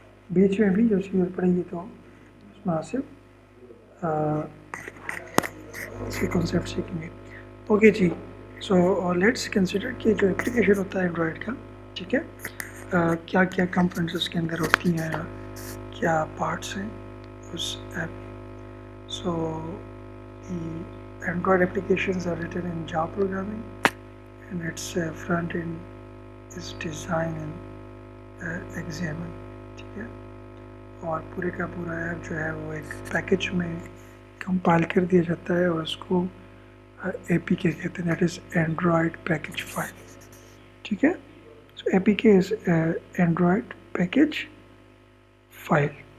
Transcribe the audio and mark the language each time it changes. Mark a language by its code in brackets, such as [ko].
[hi] बीच में भी जो चीज़ पड़ेगी तो उसमें सिर्फ इसके कॉन्सेप्ट सीखेंगे। Okay ji, [en] so let's consider [hi] कि जो एप्लीकेशन होता है एंड्रॉयड का, ठीक है, क्या क्या कंपोनेंट्स उसके अंदर होती हैं, क्या पार्ट्स हैं उस app. [en] so the Android applications are written in Java programming and its front end is designed in XAML, [hi] ठीक है। और पूरे का पूरा ऐप जो है वो एक पैकेज में कंपाइल कर दिया जाता है और उसको APK कहते हैं, [en] that is Android package file, [hi] ठीक है। [en] So APK is Android package file.